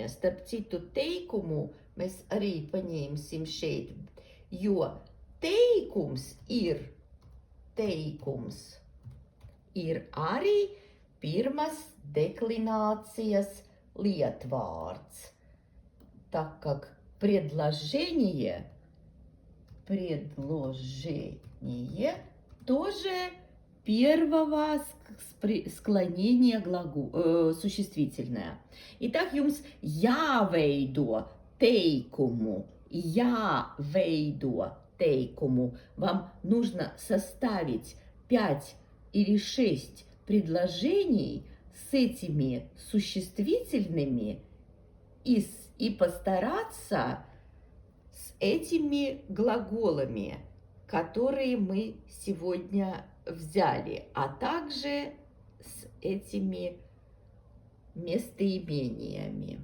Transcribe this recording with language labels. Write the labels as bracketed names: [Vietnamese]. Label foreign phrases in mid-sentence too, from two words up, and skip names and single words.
[Latvian] Starp citu teikumu mēs arī paņemsim šeit, jo teikums ir arī pirmas deklinācijas lietvārds. [Russian] Так как предложение тоже первого склонения существительное. Итак, [Latvian] jums jāveido teikumu. [Russian] Вам нужно составить 5 или 6 предложений с этими существительными и постараться с этими глаголами, которые мы сегодня взяли, а также с этими местоимениями.